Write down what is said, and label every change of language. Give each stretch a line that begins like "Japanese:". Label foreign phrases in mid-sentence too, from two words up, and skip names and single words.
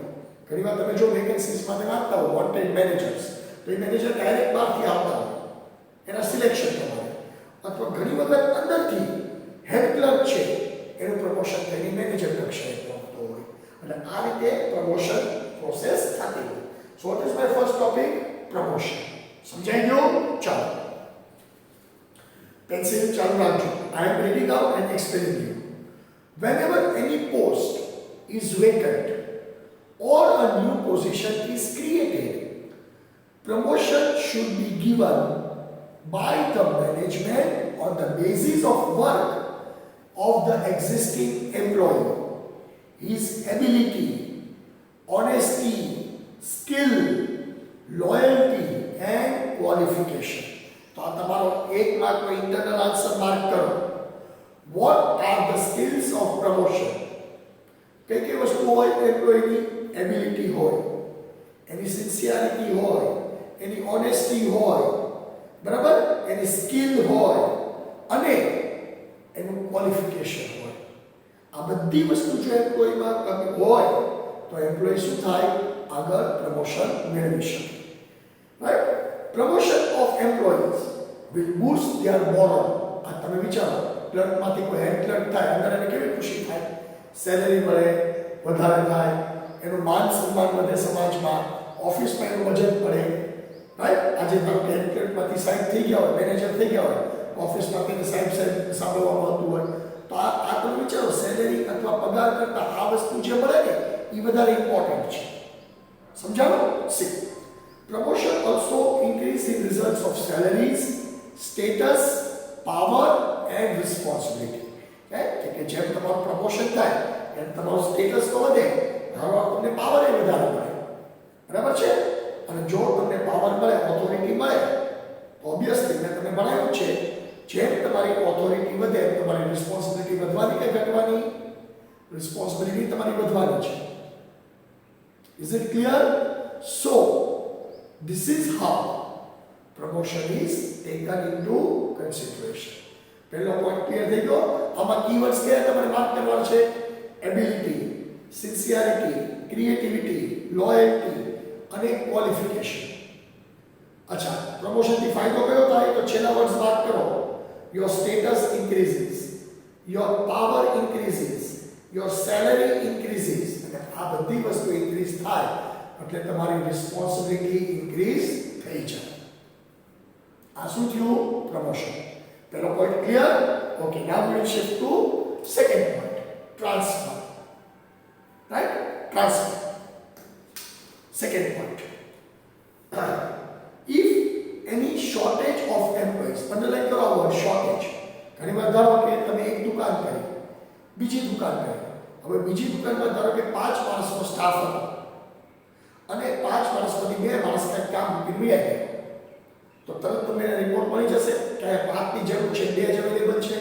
Gujarati: ઘણીવાર તમે જો વેકેન્સીસમાં વાંચતા હો
English: wanted managers,
Gujarati: તો એ મેનેજર ડાયરેક્ટ બહારથી આવતા હોય એના સિલેક્શન પ્રમાણે, અથવા ઘણી વખત અંદરથી હેડ ક્લર્ક છે એનું પ્રમોશન થઈને મેનેજર કક્ષાએ પહોંચતો હોય. એટલે આ રીતે પ્રમોશન પ્રોસેસ થતી હોય.
English: So what is my first topic? Promotion.
Gujarati: સમજાઈ ગયું? ચાલો પેન્સિલ ચાલુ રાખજો.
English: I am reading out and explaining you. Whenever any post is vacant or a new position is created, promotion should be given by the management on the basis of work of the existing employee, his ability, honesty, skill, loyalty and qualification.
Gujarati: તો તો આ તમારો 1 માર્કનો
English: internal answer
Gujarati: માર્ક કરો.
English: What are the skills of promotion?
Gujarati: કઈ કઈ વસ્તુ હોય એમ્પ્લોયની? એબિલિટી હોય, એની સિન્સિયરિટી હોય, એની ઓનેસ્ટી હોય, બરાબર, એની સ્કિલ હોય અને એનું ક્વોલિફિકેશન હોય. આ બધી વસ્તુ જો એમ્પ્લોયમાં કમી હોય તો એમ્પ્લોય શું થાય? આગળ પ્રમોશન મેળવી શકે. રાઈટ?
English: promotion of employees will boost their moral.
Gujarati: આ તમે વિચારો, ક્લર્કમાંથી કોઈ હેડ ક્લર્ક થાય, અંદર એને કેવી ખુશી થાય? સેલેરી મળે, વધારે થાય, એનું માન સન્માન વધે સમાજમાં, ઓફિસમાં એનું વજન પડે. રાઈટ? આજે ધારો કે હેડ ક્લર્કમાંથી સાહેબ થઈ ગયા હોય, મેનેજર થઈ ગયા હોય, ઓફિસમાં તેને સાહેબ સાંભળવામાં આવતું હોય, તો આ તમે વિચારો, સેલેરી અથવા પગાર કરતા આ વસ્તુ જે મળે ને એ વધારે ઇમ્પોર્ટન્ટ છે. સમજાણો? સી,
English: promotion also increase in results of salaries, status, power and responsibility.
Gujarati: કે જેમ તમારું પ્રમોશન થાય એમ તમારું સ્ટેટસ તો વધે, તમને પાવર એ વધારે મળે. બરાબર છે? અને જો તમને પાવર મળે, ઓથોરિટી મળે, ઓબ્વિયસલી મેં તમને ભણાવ્યું છે, જેમ તમારી ઓથોરિટી વધે એમ તમારી રિસ્પોન્સિબિલિટી વધવાની કે ઘટવાની? રિસ્પોન્સિબિલિટી તમારી વધવાની છે.
English: Is it clear? So this is how promotion is taken into consideration.
Gujarati: પહેલો પોઈન્ટ ક્લિયર થઈ ગયો. આમાં કીવર્ડ્સ કયા તમારે માર્ક કરવાના છે?
English: ability, sincerity, creativity, loyalty
Gujarati: અને ક્વોલિફિકેશન. અચ્છા, પ્રમોશનથી ફાયદો કયો થાય? તો છેલ્લા વર્ડ્સ માર્ક કરો.
English: Your status increases, your power increases, your salary increases.
Gujarati: અને આ બધી વસ્તુ ઇન્ક્રીઝ થાય એટલે તમારી રિસ્પોન્સિબિલિટી ઇન્ક્રીઝ થઈ જાય. આ શું થયું? પ્રમોશન. પહેલો પોઈન્ટ ક્લિયર?
English: Okay, now we will shift to second point, transfer. Right? Transfer. Second point, if any shortage of employees, underline
Gujarati: કરો આ
English: word shortage.
Gujarati: ઘણી વાર ધારો કે તમે એક દુકાન કરી, બીજી દુકાન કરી. હવે બીજી દુકાનમાં ધારો કે 5 માણસનો સ્ટાફ હતો અને 5 માણસમાંથી 2 માણસ કંઈક કામ મૂકીને વહી ગયા, તો તરત તમને રિપોર્ટ મળી જશે કે આ 5ની જરૂર છે, 2 જ અવેલેબલ છે.